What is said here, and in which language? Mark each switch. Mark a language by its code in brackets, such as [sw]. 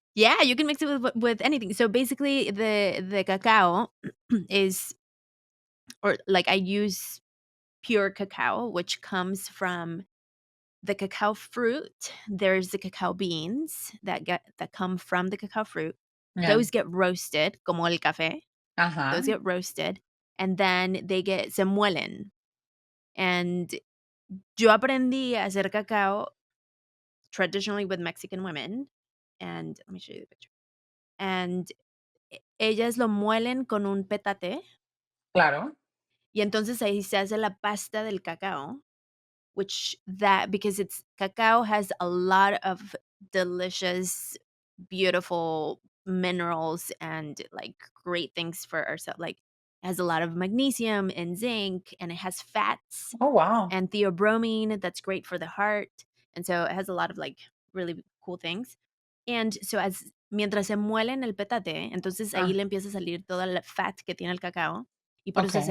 [en] Yeah, you can mix it with anything. So, basically, the cacao is or, like, I use pure cacao, which comes from the cacao fruit. There's the cacao beans that come from the cacao fruit. Yeah. Those get roasted, [es] como el café. [en] Those Uh-huh. get roasted, and then [es] se muelen. [en] And [es] yo aprendí a hacer cacao [en] traditionally with Mexican women, and let me show you the picture. [es] And ellas lo muelen con un petate, Claro. y entonces ahí se hace la pasta del cacao. [en] Which that because it's cacao has a lot of delicious, beautiful minerals and, like, great things for ourselves. Like, it has a lot of magnesium and zinc, and it has fats Oh, wow. and theobromine that's great for the heart, and so it has a lot of, like, really cool things. And so as [es] mientras se muele en el petate, entonces ahí Ah, le empieza a salir toda la fat que tiene el cacao, y por eso se